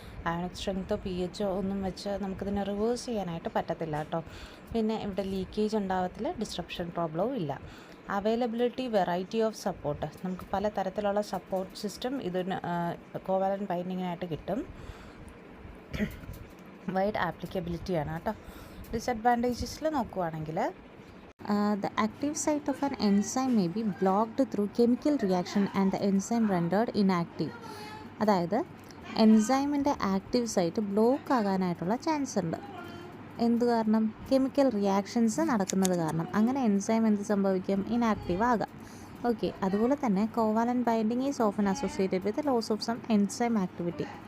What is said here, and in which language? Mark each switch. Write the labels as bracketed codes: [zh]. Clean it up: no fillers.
[ml] Ionic സ്ട്രെങ്തോ pH ഒന്നും വെച്ച് നമുക്കിതിനെ റിവേഴ്സ് ചെയ്യാനായിട്ട് പറ്റത്തില്ല കേട്ടോ. പിന്നെ ഇവിടെ ലീക്കേജ് ഉണ്ടാവത്തില്ല, ഡിസ്ട്രപ്ഷൻ പ്രോബ്ലവും ഇല്ല. അവൈലബിലിറ്റി, വെറൈറ്റി ഓഫ് സപ്പോർട്ട്, നമുക്ക് പല തരത്തിലുള്ള സപ്പോർട്ട് സിസ്റ്റം ഇതിന് കോവാലൻ്റ് ബൈൻഡിങ്ങിനായിട്ട് കിട്ടും. വൈഡ് ആപ്ലിക്കബിലിറ്റിയാണ് കേട്ടോ. ഡിസഡ്വാൻറ്റേജസിൽ നോക്കുവാണെങ്കിൽ [en] the active site of an enzyme may be blocked through chemical reaction and the enzyme rendered inactive. [ml] അതായത് എൻസൈമിൻ്റെ ആക്റ്റീവ് സൈറ്റ് ബ്ലോക്ക് ആകാനായിട്ടുള്ള ചാൻസ് ഉണ്ട്. എന്ത് കാരണം? കെമിക്കൽ റിയാക്ഷൻസ് നടക്കുന്നത് കാരണം. അങ്ങനെ എൻസൈം എന്ത് സംഭവിക്കും? ഇനാക്റ്റീവ് ആകാം. [en] okay, [ml] അതുപോലെ തന്നെ [en] Covalent binding is often associated with loss of some enzyme activity.